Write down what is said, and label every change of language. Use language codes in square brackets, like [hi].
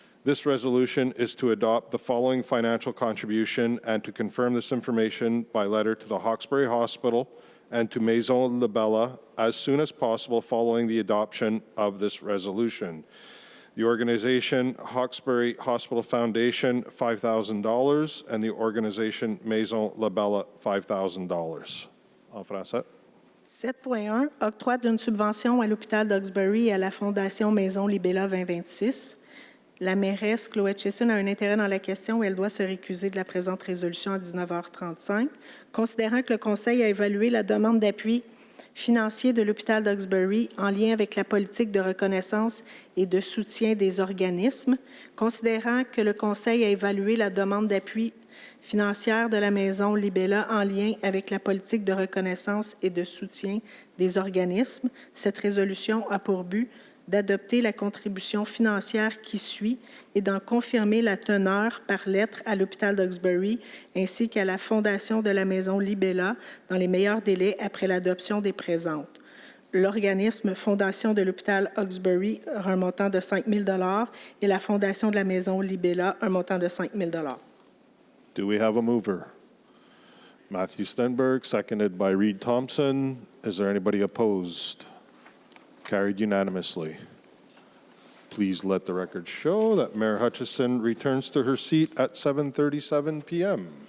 [en] This resolution is to adopt the following financial contribution and to confirm this information by letter to the Hawkesbury Hospital and to Maison Libella as soon as possible following the adoption of this resolution. The organization Hawkesbury Hospital Foundation, $5,000, and the organization Maison Libella, $5,000. [fr] En français. 7.1, octroi d'une subvention à l'hôpital d'Hawkesbury et à la Fondation Maison Libella 2026. La mairesse Chloé Hutchison a un intérêt dans la question et elle doit se récuser de la présente résolution à 19h35. Considérant que le Conseil a évalué la demande d'appui financier de l'hôpital d'Hawkesbury en lien avec la politique de reconnaissance et de soutien des organismes, considérant que le Conseil a évalué la demande d'appui financière de la Maison Libella en lien avec la politique de reconnaissance et de soutien des organismes, cette résolution a pour but d'adopter la contribution financière qui suit et d'en confirmer la teneur par lettre à l'hôpital d'Hawkesbury ainsi qu'à la Fondation de la Maison Libella dans les meilleurs délais après l'adoption des présentes. L'organisme Fondation de l'hôpital Hawkesbury aura un montant de 5 000 $ et la Fondation de la Maison Libella un montant de 5 000 $. [en] Do we have a mover? Matthew Stenberg, seconded by Reed Thompson. Is there anybody opposed? Carried unanimously. Please let the record show that Mayor Hutchison returns to her seat at 7:37 p.m.